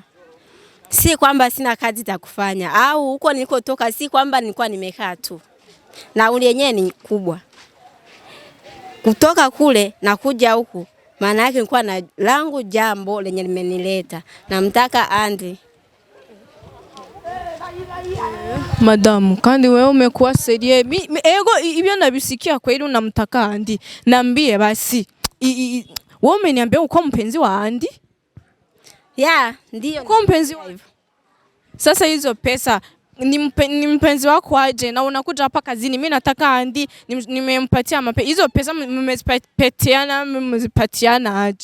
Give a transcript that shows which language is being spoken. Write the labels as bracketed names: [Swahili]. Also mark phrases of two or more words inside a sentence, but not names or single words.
[Swahili] Si kwamba sina kazi za kufanya au huko nilikotoka, si kwamba nilikuwa nimekaa tu. Na ule yenyewe ni kubwa. Kutoka kule na kuja huku, maana yake nilikuwa na langu jambo lenye limenileta. Namtaka Andi. Madamu, kandi wewe umekuwa serie. Ego hivyo nabisikia kweli unamtaka Andi. Niambie basi. Wewe umeniambia uko mpenzi wa Andi? Ya, ndio. Uko mpenzi wa hivyo. Sasa hizo pesa ni mpenzi wako aje na unakuja hapa kazini, mimi nataka Andi nimempatia hizo pesa mmezipatiana aje?